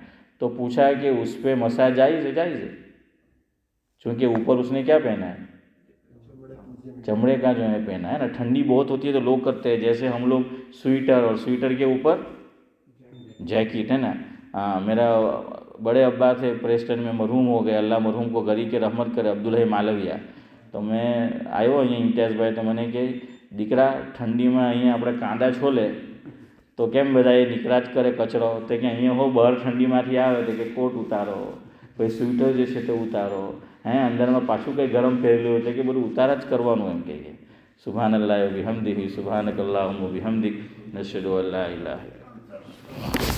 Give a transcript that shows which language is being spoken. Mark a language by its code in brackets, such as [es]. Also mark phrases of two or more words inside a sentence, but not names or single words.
[ur] تو پوچھا کہ اس پہ مسح جائز ہے؟ جائز ہے, چونکہ اوپر اس نے کیا پہنا ہے, چمڑے کا جو ہے پہنا ہے نا. ٹھنڈی بہت ہوتی ہے تو لوگ کرتے ہیں جیسے ہم لوگ سویٹر اور سویٹر کے اوپر جیکٹ ہے نا. میرا بڑے ابا تھے پریسٹن میں، مرحوم ہو گئے، اللہ مرحوم کو گری کے رحمت کرے، عبدالحی مالویہ. تو میں [gu] આવ્યો અહીંયા ઇમ્તિયાઝભાઈ તો મને કહે દીકરા ઠંડીમાં અહીંયા આપણે કાંદા છોલે તો કેમ બધા એ નીકળા જ કરે કચરો, તો કે અહીંયા હો બહાર ઠંડીમાંથી આવે તો કે કોટ ઉતારો, પછી સ્વેટર જે છે તે ઉતારો, અંદરમાં પાછું કંઈ ગરમ પહેરેલું હોય તો કે બધું ઉતારા જ કરવાનું એમ કે [ar] سبحان الله و بحمده سبحانك اللهم و بحمدك نشهد ألا إله إلا الله.